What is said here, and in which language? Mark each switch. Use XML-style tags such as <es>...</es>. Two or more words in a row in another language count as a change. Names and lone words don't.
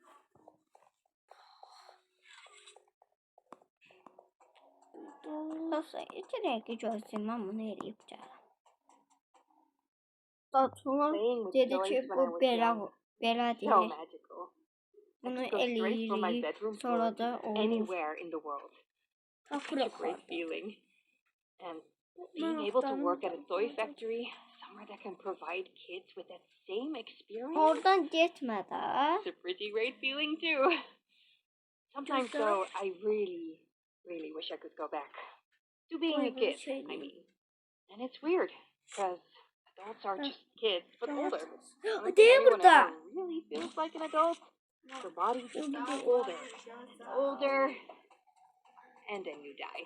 <az>Dostlar, iki dəqiqə gözləyim, mən bunu eləyib gələm. Datulun dedi ki, bu belə</az> <en>So</en> <az>deyil.</az> <en>magical.</en> <az>Bunu</az> <en>Go straight from my bedroom</en> <az>eləyirik, sonra</az> <en>floor</en> <az>da</az> <en>to</en> <az>olur.</az> <en>anywhere in the world. Such a great feeling. And being able to work at a toy factory, somewhere that can provide kids with that same experience,</en> <az>Oradan getmə də.</az> <en>it's a pretty great feeling too. Sometimes though, I really wish I could go back to being a kid, I mean. And it's weird, because adults are just kids, but older. I don't think</en> <az>Değil</az> <en>anyone</en> <az>burada.</az> <en>ever really feels like an adult. Your body just gets older and older, and then you die.</en>